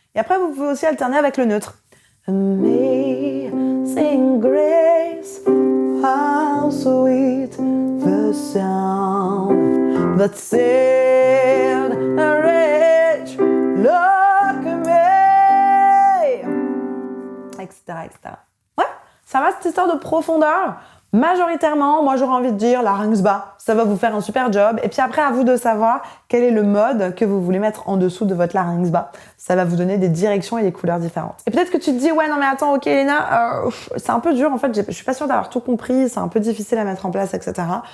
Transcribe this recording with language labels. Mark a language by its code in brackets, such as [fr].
[fr] Et après, vous pouvez aussi alterner avec le neutre. [en] Amazing grace, how sweet the sound that saved a wretch like me, etc., etc. [fr] Ouais, ça va cette histoire de profondeur. Majoritairement, moi j'aurais envie de dire larynx bas, ça va vous faire un super job. Et puis après, à vous de savoir quel est le mode que vous voulez mettre en dessous de votre larynx bas. Ça va vous donner des directions et des couleurs différentes. Et peut-être que tu te dis, ouais, non mais attends, ok Elena, c'est un peu dur en fait, je suis pas sûre d'avoir tout compris, c'est un peu difficile à mettre en place, etc.